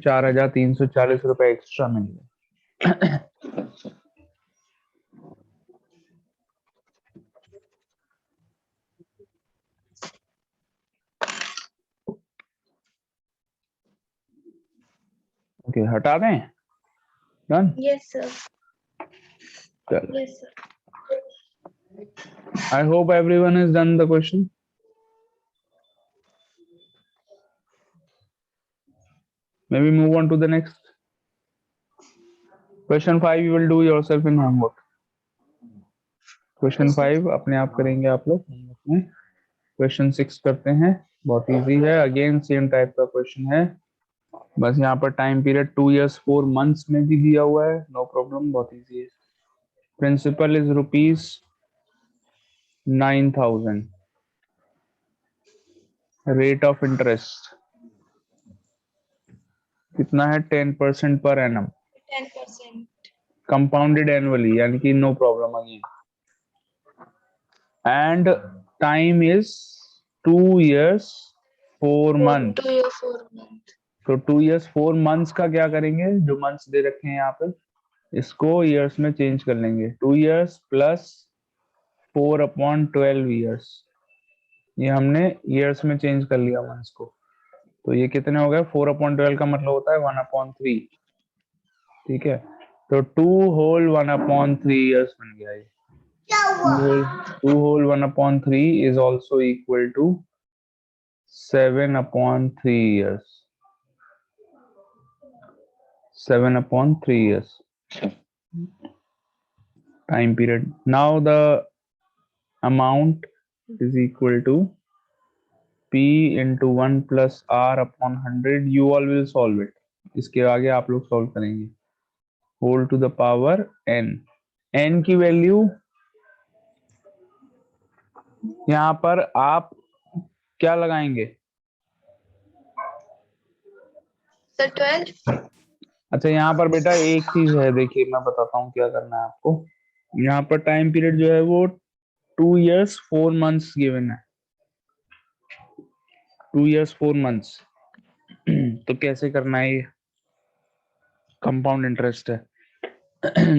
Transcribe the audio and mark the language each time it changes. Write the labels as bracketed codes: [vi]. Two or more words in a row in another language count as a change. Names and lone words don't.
[hi] 4340 रुपए एक्स्ट्रा मिल गए. ओके, हटा दें. डन. [en] Yes, sir. [hi] चलो, [en] Yes, sir. I hope everyone has done the question. Maybe move on to the next. Question 5 you will do yourself in homework. [hi] Question 5 अपने आप करेंगे आप लोग homework में. Question 6 करते हैं. बहुत इजी है. [en] again same type [hi] का क्वेश्चन है, बस यहाँ पर [en] time period 2 years 4 months [hi] में भी दिया हुआ है. [en] no problem, [hi] बहुत इजी है. [en] principal is ₹9,000. rate of interest [hi] कितना है? [en] 10% per annum. 10%. compounded annually, [hi] यानी कि [en] no problem again. and time is 2 years 4 months. 2 year 4 month. [hi] तो [en] 2 years 4 months [hi] का क्या करेंगे? जो मंथ्स दे रखे हैं यहाँ पे, इसको ईयर्स में चेंज कर लेंगे. [en] 2 years plus 4/12 years. [hi] ये हमने ईयर्स में चेंज कर लिया मंथ्स को. तो ये कितने हो गए? 4/12 का मतलब होता है 1/3. ठीक है, तो [en] 2 whole 1/3 years [hi] बन गया ये. [en] 2 whole 1/3 is also equal to 7/3 years. 7/3 years time period. Now the amount is equal to P into 1 plus R upon 100. You all will solve it. [hi] इसके आगे आप लोग सॉल्व करेंगे. [en] whole to the power n. [hi] n की वैल्यू यहाँ पर आप क्या लगाएंगे? सर 12। अच्छा यहाँ पर बेटा एक चीज है, देखिए मैं बताता हूँ क्या करना है आपको। यहाँ पर [en] time period [hi] जो है वो [en] 2 years 4 months given [hi] है, [en] 2 years 4 months। [hi] तो कैसे करना है ये? [en] compound interest [hi] है।